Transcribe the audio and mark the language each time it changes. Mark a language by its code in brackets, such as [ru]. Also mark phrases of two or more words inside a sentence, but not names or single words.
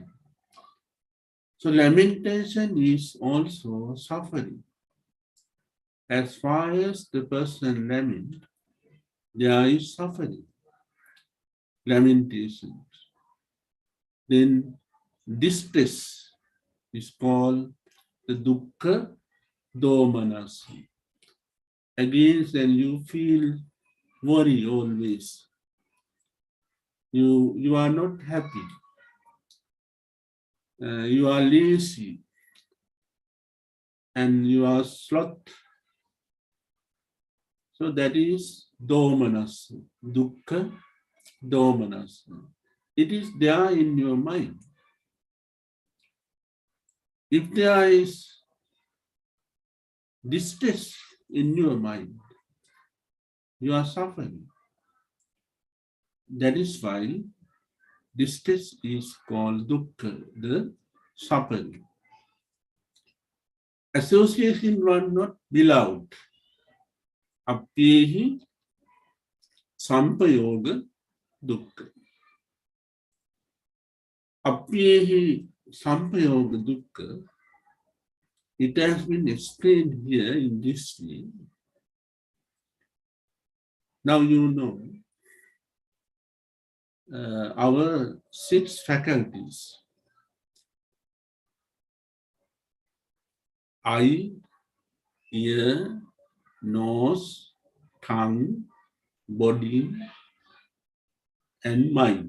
[en] So lamentation is also suffering. As far as the person laments, there is suffering, lamentation. Then distress is called the [pi] dukkha domanassa. [en] Again, then you feel worry always. You are not happy. You are lazy. And you are sloth. So that is domanassa, [pi] dukkha domanassa. [en] It is there in your mind. If there is distress in your mind, you are suffering. That is why distress is called dukkha, the suffering. Association one not beloved. [pi] Apyehi sampayoga dukkha. Apyehi sampayoga dukkha. [en] It has been explained here in this way. Now you know our 6 faculties. Eye, ear, nose, tongue, body, and mind.